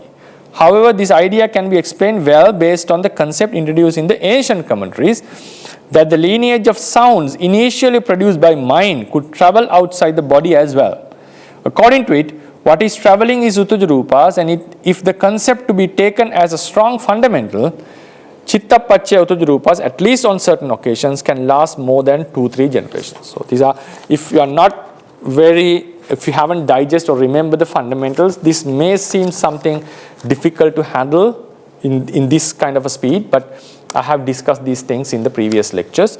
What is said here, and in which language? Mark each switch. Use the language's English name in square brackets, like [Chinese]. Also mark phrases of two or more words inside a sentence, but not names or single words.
[English] However, this idea can be explained well based on the concept introduced in the ancient commentaries that the lineage of sounds initially produced by mind could travel outside the body as well. According to it, what is traveling is [Pali] utuja rupas, [English] and if the concept to be taken as a strong fundamental, [Pali] chitta paccaya utuja rupas, [English] at least on certain occasions, can last more than 2-3 generations. So these are, if you haven't digested or remember the fundamentals, this may seem something difficult to handle in this kind of a speed, but I have discussed these things in the previous lectures.